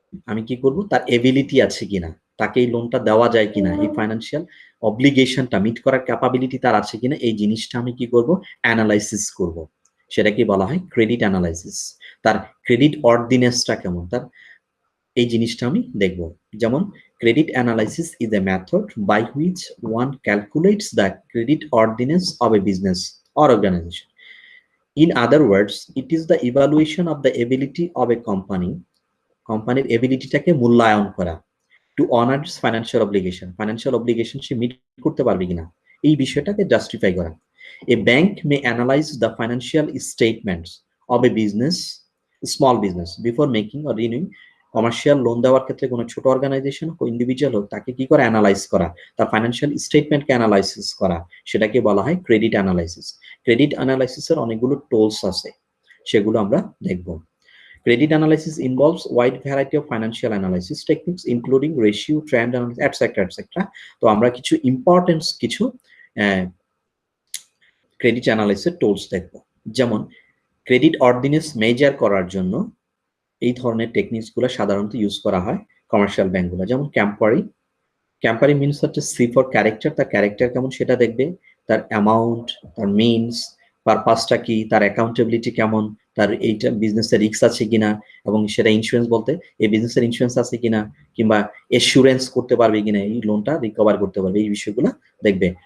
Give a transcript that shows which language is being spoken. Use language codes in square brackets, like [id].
[bn] আমি কি করব, তার এবিলিটি আছে কিনা, তাকে এই লোনটা দেওয়া যায় কিনা, এই ফাইন্যান্সিয়াল অব্লিগেশনটা মিট করার ক্যাপাবিলিটি তার আছে কিনা, এই জিনিসটা আমি কি করব, অ্যানালাইসিস করব। সেটাকে বলা হয় ক্রেডিট অ্যানালাইসিস। তার ক্রেডিট অর্ডিনেন্সটা কেমন, তার এই জিনিসটা আমি দেখব। [en] যেমন credit analysis is a method by which one calculates the credit worthiness of a business or organization. In other words, it is the evaluation of the ability of a companyর [bn] এবিলিটিটাকে মূল্যায়ন করা [en] to honor its financial obligation [bn] say meet করতে পারবে কিনা, এই বিষয়টাকে justify করা। [en] A bank may analyze the financial statements of a small business before making or renewing [bn] commercial loan দেওয়ার ক্ষেত্রে কোনো ছোট অর্গানাইজেশন হোক, ইন্ডিভিজুয়াল হোক, তাকে কি করে অ্যানালাইজ করা, তার ফাইন্যান্সিয়াল স্টেটমেন্টকে অ্যানালাইসিস করা, সেটাকে বলা হয় ক্রেডিট অ্যানালাইসিস। ক্রেডিট অ্যানালাইসিসের অনেকগুলো টুলস আছে, সেগুলো আমরা দেখব। [en] Credit analysis involves wide variety of financial analysis techniques including ratio, trend analysis, etc. etc. [bn] তো আমরা কিছু ইম্পর্টেন্ট কিছু ক্রেডিট অ্যানালাইসিসের টুলস দেখব। যেমন ক্রেডিট অর্ডিনেন্স মেজার করার জন্য এই ধরনের টেকনিক্সগুলো সাধারণত ইউজ করা হয় কমার্শিয়াল ব্যাংকগুলো। যেমন ক্যাম্পারি মিনস হচ্ছে সি ফর ক্যারেক্টার, তার ক্যারেক্টার কেমন সেটা দেখবে, তার অ্যামাউন্ট, তার মিনস, পারপাসটা কি, তার অ্যাকাউন্টেবিলিটি কেমন, তার এইটা বিজনেসের রিস্ক আছে কিনা, এবং সেটা ইন্স্যুরেন্স বলতে এই বিজনেসের ইন্স্যুরেন্স আছে কিনা, কিংবা এসিউরেন্স করতে পারবে কিনা, এই লোনটা রিকভার করতে পারবে, এই বিষয়গুলো দেখবে।